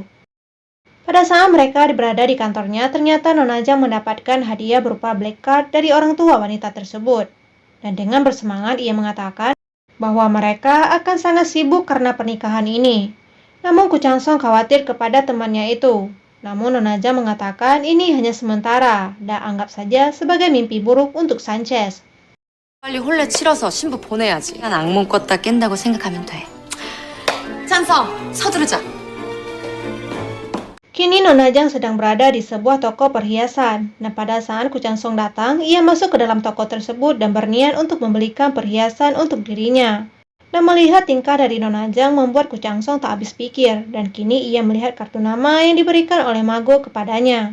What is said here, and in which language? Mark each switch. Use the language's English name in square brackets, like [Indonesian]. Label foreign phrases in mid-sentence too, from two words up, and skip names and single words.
[Indonesian] Pada saat mereka berada di kantornya, ternyata Nona Jang mendapatkan hadiah berupa [English] black card [Indonesian] dari orang tua wanita tersebut. Dan dengan bersemangat ia mengatakan bahwa mereka akan sangat sibuk karena pernikahan ini. Namun Kuchang Song khawatir kepada temannya itu. Namun Nona Jang mengatakan ini hanya sementara dan anggap saja sebagai mimpi buruk untuk Sanchez. [Korean] 빨리 혼례 치러서 신부 보내야지. 난 악몽 꿨다 깬다고 생각하면 돼. 찬성, 서두르자. [Indonesian] Kini Nona Jang sedang berada di sebuah toko perhiasan. Dan pada saat Kuchang Song datang, ia masuk ke dalam toko tersebut dan berniat untuk membelikan perhiasan untuk dirinya. Dan melihat tingkah dari Nona Jang membuat Kuchang Song tak habis pikir. Dan kini ia melihat kartu nama yang diberikan oleh Mago kepadanya.